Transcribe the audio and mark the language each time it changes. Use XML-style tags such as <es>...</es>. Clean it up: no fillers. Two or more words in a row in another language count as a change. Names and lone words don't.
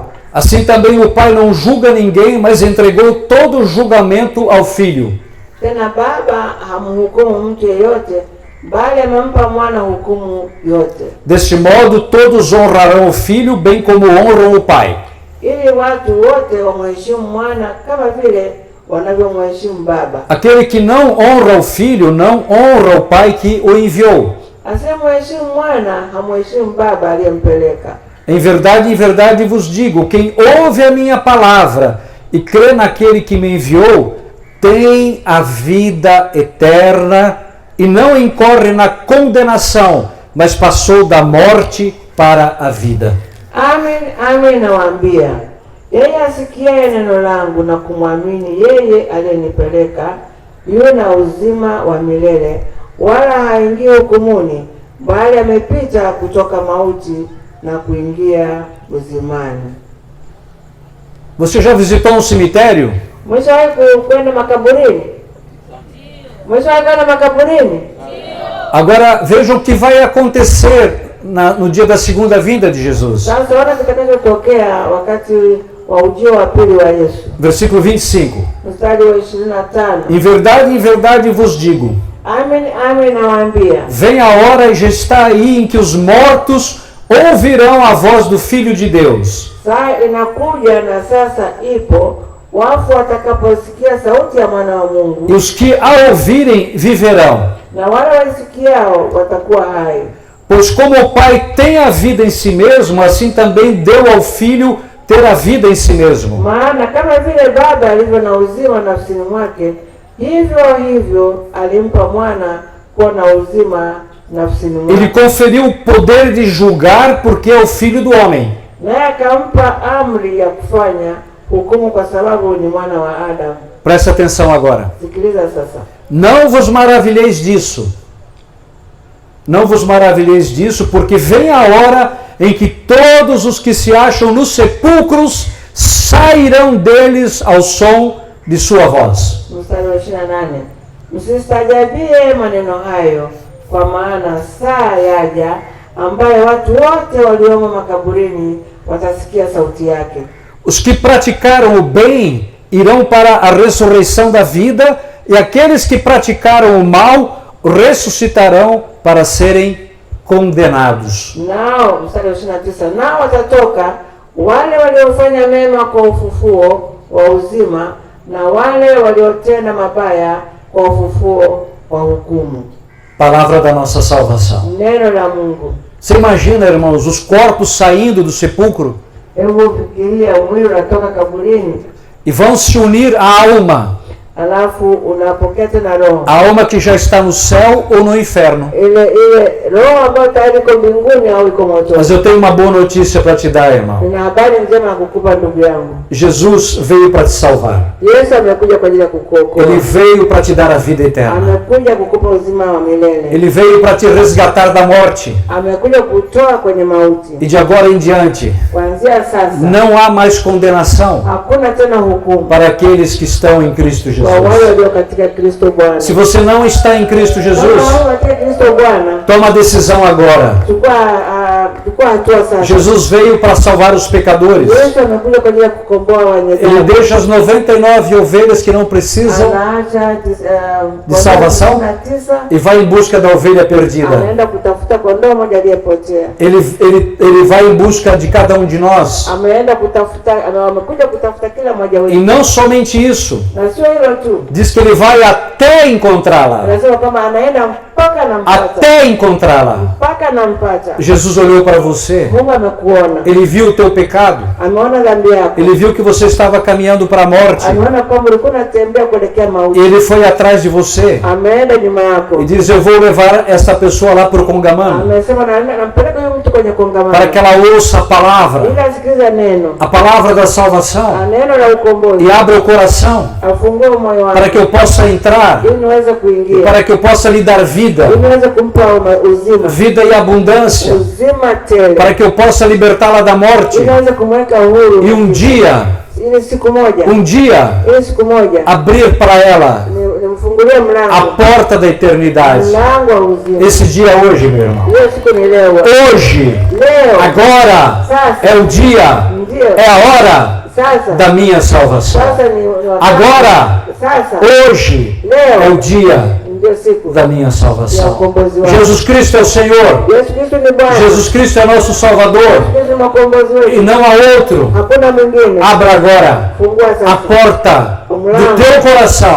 <pt>Assim também o Pai não julga ninguém, mas entregou todo o julgamento ao Filho.</pt> <sw>Tena Baba hamhukumu mtu yeyote, bali amempa mwana hukumu yote,</sw> <pt>Deste modo todos honrarão o Filho, bem como honram o Pai.</pt> <sw>ili watu wote wamheshimu mwana kama vile wanavyomheshimu Baba.</sw> <pt>Aquele que não honra o Filho, não honra o Pai que o enviou.</pt> <sw>Asiyemheshimu mwana hamheshimu Baba aliyempeleka.</sw> <pt>Em verdade vos digo, quem ouve a minha palavra e crê naquele que me enviou, tem a vida eterna e não incorre na condenação, mas passou da morte para a vida.</pt> <sw>Amin, amin nawaambia, yeye asikiaye neno langu na kumwamini yeye aliyenipeleka yu na uzima wa milele, wala haingii hukumuni, bali amepita kutoka mauti na kuingia uzimani.</sw> <pt>Você já visitou um cemitério?</pt> <sw>Mwishowahi kwenda makaburini? Mwishowahi kwenda makaburini?</sw> <pt>Agora vejam o que vai acontecer no dia da segunda vinda de Jesus.</pt> <sw>Sasa ona kitakachotokea wakati wa ujio wa pili wa Yesu.</sw> <pt>Versículo 25.</pt> <sw>Mstari wa 25.</sw> <pt>Em verdade vos digo,</pt> <sw>Amin, amin nawaambia,</sw> <pt>vem a hora e já está aí em que os mortos ouvirão a voz do Filho de Deus.</pt> <sw>saa inakuja na sasa ipo, wafu watakaposikia sauti ya mwana wa Mungu,</sw> <pt>E os que a ouvirem viverão.</pt> <sw>na wale walisikiao watakuwa hai.</sw> <pt>Pois como o Pai tem a vida em si mesmo, assim também deu ao Filho ter a vida em si mesmo.</pt> <sw>Maana kama vile Baba alivyo na uzima nafsini mwake, hivyo hivyo alimpa mwana kuwa na uzima nafsini</sw> <pt>Ele</pt> <sw>mwake.</sw> <pt>conferiu o poder de julgar porque é o Filho do homem.</pt> <sw>Naye akampa amri ya kufanya hukumu kwa sababu ni mwana wa Adamu.</sw> <pt>Presta atenção agora.</pt> <sw>Sikiliza sasa.</sw> <pt>Não vos maravilheis disso. Não vos maravilheis disso, porque vem a hora em que todos os que se acham nos sepulcros sairão deles ao som de sua voz.</pt> <sw>Mstari wa 28. Msistajabie maneno hayo, kwa maana saa yaja ambayo watu wote waliomo makaburini watasikia sauti yake.</sw> <pt>Os que praticaram o bem irão para a ressurreição da vida, e aqueles que praticaram o mal ressuscitarão para serem condenados.</pt> <sw>Nao, mstari wa 29, nao watatoka wale waliofanya mema kwa ufufuo wa uzima, na wale waliotenda mabaya kwa ufufuo wa hukumu.</sw> <pt>Palavra da nossa salvação.</pt> <sw>Neno la Mungu.</sw> <pt>Você imagina, irmãos, os corpos saindo do sepulcro</pt> <sw>Hebu fikiria mwili unatoka kaburini,</sw> <pt>e vão se unir à alma.</pt> <sw>alafu unapokea tena roho.</sw> <pt>A alma que já está no céu ou no inferno.</pt> <sw>Ile roho ambayo tayari iko mbinguni au iko motoni.</sw> <pt>Mas eu tenho uma boa notícia para te dar, irmão.</pt> <sw>Nina habari njema ya kukupa ndugu yangu.</sw> <pt>Jesus veio para te salvar.</pt> <sw>Yesu amekuja kwa ajili ya kukuokoa.</sw> <pt>Ele veio para te dar a vida eterna.</pt> <sw>Amekuja kukupa uzima wa milele.</sw> <pt>Ele veio para te resgatar da morte.</pt> <sw>Amekuja kutoa kwenye mauti.</sw> <pt>E de agora em diante,</pt> <sw>Kuanzia sasa</sw> <pt>não há mais condenação</pt> <sw>hakuna tena hukumu</sw> <pt>para aqueles que estão em Cristo</pt> <sw>kwa wale</sw> <pt>Jesus.</pt> <sw>walio katika Kristo Bwana.</sw> <pt>Se você não está em Cristo Jesus,</pt> <sw>Kama wewe katika Kristo Bwana,</sw> <pt>toma a decisão agora.</pt> <sw>chukua hatua sasa.</sw> <pt>Jesus veio para salvar os pecadores.</pt> <sw>Yesu amekuja kwa ajili ya kukomboa wenye</sw> <pt>Ele</pt> <sw>dhambi.</sw> <pt>deixa as 99 ovelhas que não precisam</pt> <sw>Anaacha</sw> <pt>de salvação</pt> <sw>99</sw> <pt>e vai em busca da ovelha perdida.</pt> <sw>anaenda kutafuta kondoo moja aliyepotea.</sw> <pt>Ele vai em busca de cada um de nós.</pt> <sw>Amekuja kutafuta kila mmoja</sw> <pt>E</pt> <sw>wetu.</sw> <pt>não somente isso,</pt> <sw>Na sio hilo tu.</sw> <pt>diz que ele vai até encontrá-la.</pt> <sw>Anasema kwamba anaenda mpaka nampata.</sw> <pt>Até encontrá-la.</pt> <sw>Mpaka nampata.</sw> <pt>Jesus olhou para você,</pt> <sw>Mungu amekuona.</sw> <pt>ele viu o teu pecado,</pt> <sw>Ameona dhambi yako.</sw> <pt>ele viu que você estava caminhando para a morte,</pt> <sw>Ameona kwamba ulikuwa unatembea kuelekea</sw> <pt>e</pt> <sw>mauti.</sw> <pt>ele foi atrás de você</pt> <sw>Ameenda nyuma yako.</sw> <pt>e diz: eu vou levar essa pessoa lá para o Congamano,</pt> <sw>Amesema nampeleka huyo mtu kwenye kongamano.</sw> <pt>para que ela ouça a palavra,</pt> <sw>Ili asikilize neno.</sw> <pt>a palavra da salvação,</pt> <sw>Neno la ukombozi.</sw> <pt>e abra o coração,</pt> <sw>Afungue moyo wako.</sw> <pt>para que eu possa entrar,</pt> <sw>Ili niweze</sw> <pt>e</pt> <sw>kuingia.</sw> <pt>para que eu possa lhe dar vida,</pt> <sw>Ili niweze kumpa uzima.</sw> <pt>vida e abundância,</pt> <sw>Uzima tele.</sw> <pt>para que eu possa libertá-la da morte,</pt> <sw>Ili niweze kumweka huru.</sw> <pt>e</pt> <sw>Ili siku moja.</sw> <pt>um dia,</pt> <sw>Ili siku moja.</sw> <pt>abrir para ela</pt> <sw>Nimfungue nifungulie mlango,</sw> <pt>a porta da eternidade.</pt> <sw>mlango wa uzima.</sw> <pt>Esse dia é hoje, meu irmão.</pt> <sw>Hiyo siku ni leo.</sw> <pt>Hoje,</pt> <sw>Leo.</sw> <pt>agora,</pt> <sw>Sasa.</sw> <pt>é o dia,</pt> <sw>Ndio.</sw> <pt>é a hora</pt> <sw>Sasa.</sw> <pt>da minha salvação.</pt> <sw>Sasa ni wakati.</sw> <pt>Agora,</pt> <sw>Sasa.</sw> <pt>hoje,</pt> <sw>Leo.</sw> <pt>é o dia</pt> <sw>Ndio siku</sw> <pt>da minha salvação.</pt> <sw>Ya</sw> <pt>Jesus Cristo é o Senhor.</pt> <sw>Yesu Kristo ni Bwana.</sw> <pt>Jesus Cristo é nosso Salvador.</pt> <sw>Yesu ni mkombozi</sw> <pt>E</pt> <sw>wetu.</sw> <pt>não há outro.</pt> <sw>Hakuna mwingine.</sw> <pt>Abra agora</pt> <sw>Fungua</sw> <pt>a</pt> <sw>sasa.</sw> <pt>porta do teu coração.</pt>